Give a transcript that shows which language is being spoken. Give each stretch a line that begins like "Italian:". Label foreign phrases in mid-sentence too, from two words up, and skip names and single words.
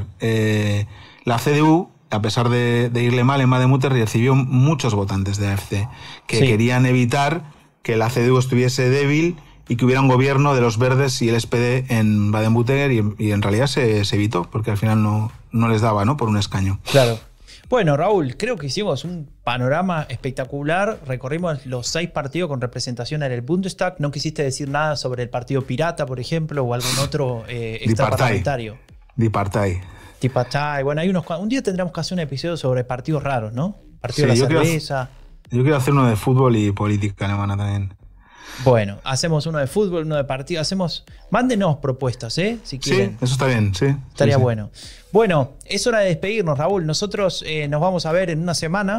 Spanish: La CDU, a pesar de irle mal en Baden-Württemberg, recibió muchos votantes de AfD que querían evitar que la CDU estuviese débil y que hubiera un gobierno de los verdes y el SPD en Baden-Württemberg, y en realidad se evitó, porque al final no les daba, ¿no?, por un escaño. Claro. Bueno, Raúl, creo que hicimos un panorama espectacular. Recorrimos los 6 partidos con representación en el Bundestag. No quisiste decir nada sobre el Partido Pirata, por ejemplo, o algún otro extraparlamentario. Die Partei. Die Partei. Bueno, un día tendremos que hacer un episodio sobre partidos raros, ¿no? partido de la cerveza. Yo quiero hacer uno de fútbol y política alemana también. Bueno, hacemos uno de fútbol, uno de partido. Mándenos propuestas, si quieren. Sí, eso está bien, sí. Estaría sí. bueno. Bueno, es hora de despedirnos, Raúl. Nosotros nos vamos a ver en una semana.